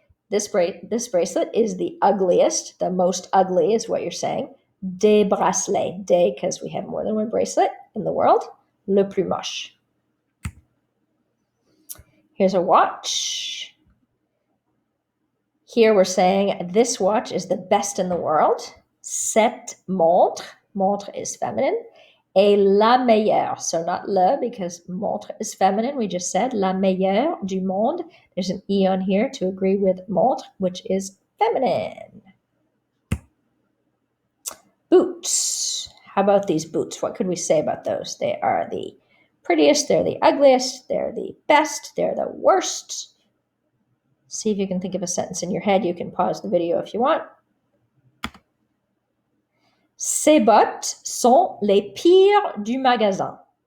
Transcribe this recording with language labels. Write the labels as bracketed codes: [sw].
[en] This bracelet is the ugliest, the most ugly is what you're saying. [fr] Des bracelets. [en] Des, because we have more than one bracelet in the world. [fr] Le plus moche. [en] Here's a watch. Here we're saying this watch is the best in the world. [fr] Cette montre, montre [en] is feminine, [fr] est la meilleure. [en] So not le, because montre is feminine. We just said [fr] la meilleure du monde. [en] There's an E on here to agree with montre, which is feminine. Boots. How about these boots? What could we say about those? They are the prettiest, they're the ugliest, they're the best, they're the worst. See if you can think of a sentence in your head. You can pause the video if you want. [fr] Ces bottes sont les pires du magasin.